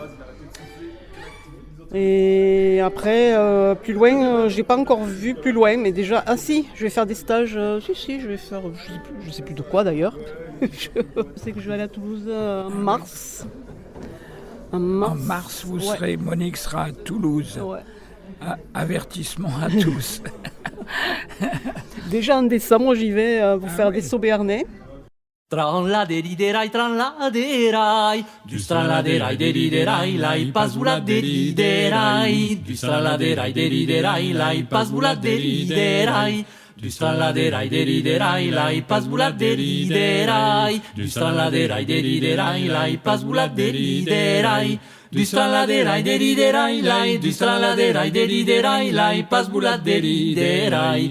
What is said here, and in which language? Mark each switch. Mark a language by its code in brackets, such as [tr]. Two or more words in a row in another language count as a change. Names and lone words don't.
[fr] Et après, plus loin, je n'ai pas encore vu plus loin, mais déjà, je vais faire des stages, je vais faire, je ne sais plus de quoi d'ailleurs. Je sais que je vais aller à Toulouse en mars. En mars, Monique sera à Toulouse. Ouais. Avertissement à tous. Déjà en décembre, j'y vais pour faire des sauts béarnais. Tranladeriderai, tranladerai, du tranladerai, deriderai, lai pasula deriderai, du tranladerai, deriderai, lai pasula deriderai, du tranladerai, deriderai, lai pasula deriderai, du tranladerai, deriderai, lai pasula deriderai, du tranladerai, deriderai, lai, du tranladerai, deriderai, lai pasula deriderai.